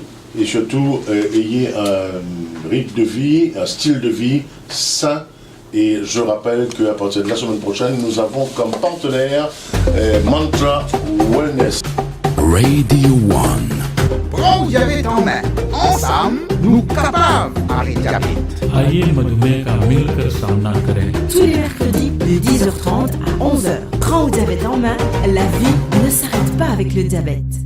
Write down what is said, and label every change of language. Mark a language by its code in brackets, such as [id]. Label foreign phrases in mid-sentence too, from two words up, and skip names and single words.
[fr] Et surtout, ayez un rythme de vie, un style de vie sain. Et je rappelle qu'à partir de la semaine prochaine, nous avons comme partenaire Mantra Wellness. Radio One. Prends le diabète en main. Ensemble, nous capables d'arrêter le diabète. [hi] आइए मधुमेह का मिलकर सामना करें. [fr] Tous les mercredis de 10h30 à 11h. Prends au diabète en main, la vie ne s'arrête pas avec le diabète.